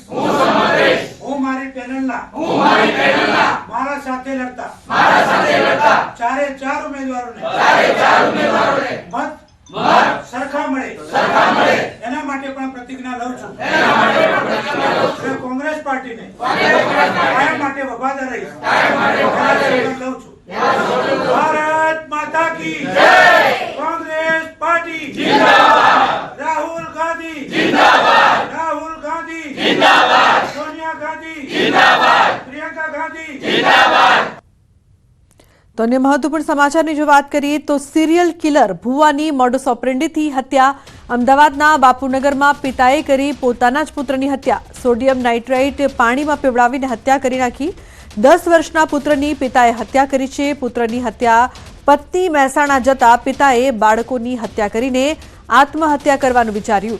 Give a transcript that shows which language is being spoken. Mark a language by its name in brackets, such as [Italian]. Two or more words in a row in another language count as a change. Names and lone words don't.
[Gujarati] હું મારી પેનલના મારા સાથે લડતા 4 ઉમેદવારોને મત સરખા મળે એના માટે પણ પ્રતિજ્ઞા લઉં છું। કોંગ્રેસ પાર્ટીને કાયમ માટે વફાદાર રહીશ લઉં છું। [Hindi] भारत माता की जय। કોંગ્રેસ પાર્ટી जिंदाबाद। राहुल गांधी जिंदाबाद। राहुल गांधी जिंदाबाद। सोनिया गांधी जिंदाबाद। प्रियंका गांधी जिंदाबाद। [Gujarati] તો અન્ય મહત્વપૂર્ણ સમાચારની જો વાત કરીએ તો સિરિયલ કિલર ભુવાની મોડસ ઓપરેન્ડીથી હત્યા. અમદાવાદના બાપુનગરમાં પિતાએ કરી પોતાના જ પુત્રની હત્યા. સોડિયમ નાઇટ્રેટ પાણીમાં પીવડાવીને હત્યા કરી નાખી. 10 વર્ષના પુત્રની પિતાએ હત્યા કરી છે. પુત્રની હત્યા પત્ની મહેસાણા જતા પિતાએ બાળકોની હત્યા કરીને આત્મહત્યા કરવાનું વિચાર્યું.